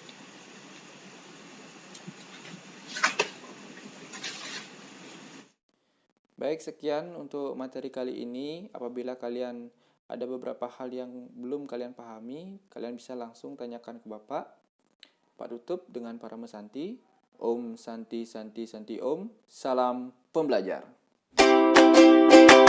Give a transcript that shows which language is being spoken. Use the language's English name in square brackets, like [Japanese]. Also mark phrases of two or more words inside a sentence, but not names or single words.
[Indonesian] Baik, sekian untuk materi kali ini. Apabila kalian ada beberapa hal yang belum kalian pahami, kalian bisa langsung tanyakan ke Bapak. Pak tutup dengan Parama Santi. [Sanskrit] Om Santi Santi Santi Om. [Indonesian] Salam pembelajar.